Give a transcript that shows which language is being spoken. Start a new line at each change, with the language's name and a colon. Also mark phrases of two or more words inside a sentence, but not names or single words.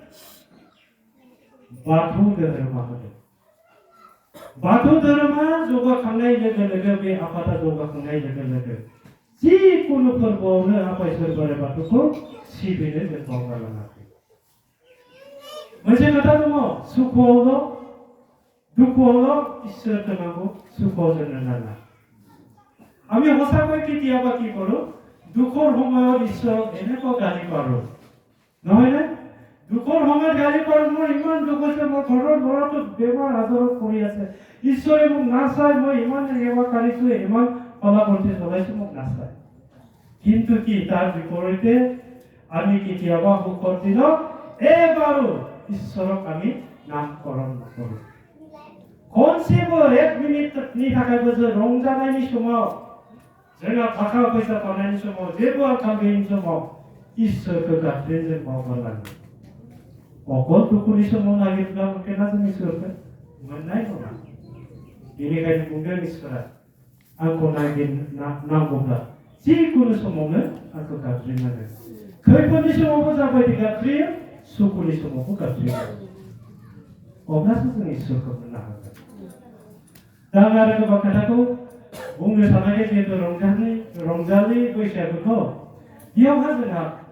Bodo: बाथौ धोरोमा होदों बाथौ धोरोमा जौगाखांनाय लोगो लोगो बे आफादा जौगाखांनाय लोगो लोगो जिकुनु फोरबोआवनो आफा इसोर बोराइ बाथौखौ सिबिनो जों बावगारलाङाखै मोनसे खोथा दङ सुखुआवल' दुखुआवल' ঈশ্বৰকে नांगौ सुखआव जोंनो नाङा
Assamese: আমি সঁচাকৈ কেতিয়াবা কি কৰোঁ দুখৰ সময়ত ঈশ্বৰক এনেকুৱা গালি পাৰোঁ নহয়নে দুখৰ সময়ত গালি পাৰোঁ মোৰ ইমান দুখ হৈছে মোৰ ঘৰৰ ল'ৰাটো বেমাৰ আজাৰত পৰি আছে ঈশ্বৰে মোক নাচায় মই ইমান সেৱা কৰিছোঁ ইমান ফলাফলটি চলাইছোঁ মোক নাচায় কিন্তু কি তাৰ বিপৰীতে আমি কেতিয়াবা সুখৰ দিনত এবাৰো ঈশ্বৰক আমি নামকৰণ
Bodo: নকৰোঁ खनसेबो 1 मिनिटनि थाखायबो जों रंजानायनि समाव जोंहा थाखा फैसा थानायनि समाव जेबो आंखाल गैयिनि समाव इसोरखौ गाबज्रिनो जों बावगारलाङो अकल दुखुनि समाव नागिरब्ला मोनगोना जों इसोरखौ मोननाय नङा बेनिखायनो बुंदों इसोरा आंखौ नांगौब्ला जिकुनु समावनो आंखौ गाबज्रिनांगोन खैफोदनि समावबो जाबायदि गाबज्रियो सुखुनि समावबो गाबज्रियो अब्लासो जों इसोरखौ मोननो हागोन दा आरो गोबां खोथाखौ बुंनो साननाय जिहेतु रंजालि बैसागुखौ बेयावहा जोंहा